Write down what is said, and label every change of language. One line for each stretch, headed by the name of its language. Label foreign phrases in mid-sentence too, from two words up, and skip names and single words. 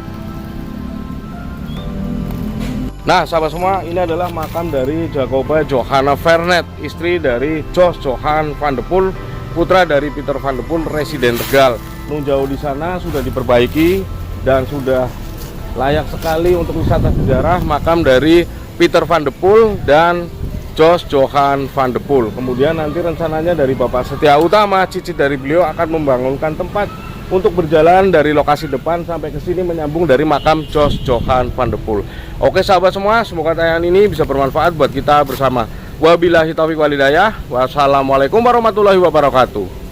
Indonesian: Nah sahabat semua, ini adalah makam dari Jacoba Johanna Vernet, istri dari Johan van de Poel, putra dari Pieter van de Poel, residen Tegal. Nung jauh di sana sudah diperbaiki dan sudah layak sekali untuk wisata sejarah, makam dari Pieter van de Poel dan Johan van de Poel. Kemudian nanti rencananya dari Bapak Setia Utama, cicit dari beliau, akan membangunkan tempat untuk berjalan dari lokasi depan sampai ke sini menyambung dari makam Johan van de Poel. Oke sahabat semua, semoga tayangan ini bisa bermanfaat buat kita bersama.
Arabic: وبالله التوفيق والهداية. والسلام عليكم ورحمة الله وبركاته.